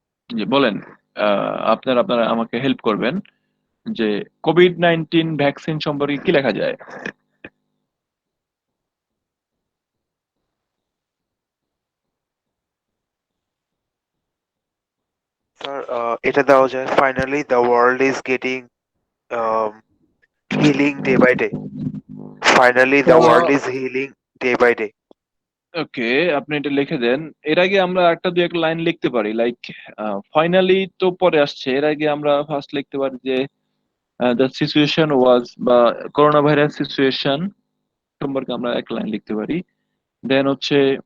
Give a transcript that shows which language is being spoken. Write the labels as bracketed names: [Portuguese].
[Bangla] যে বলেন, আপনারা আপনারা আমাকে হেল্প করবেন যে কোভিড-19 ভ্যাকসিন সম্পর্কে কি লেখা যায়? স্যার এটা দেওয়া যায়, [English] Finally the world is getting healing day by day. Finally, the world is healing day by day. [Bangla] ওকে, আপনি এটা লিখে দেন। এর আগে আমরা একটা দুই একটা লাইন লিখতে পারি, লাইক ফাইনালি তো পরে আসছে, এর আগে আমরা ফার্স্ট লিখতে পারি যে [English] the situation was, [Bangla] বা করোনা ভাইরাস সিচুয়েশন সম্পর্কে আমরা এক লাইন লিখতে পারি। দেন হচ্ছে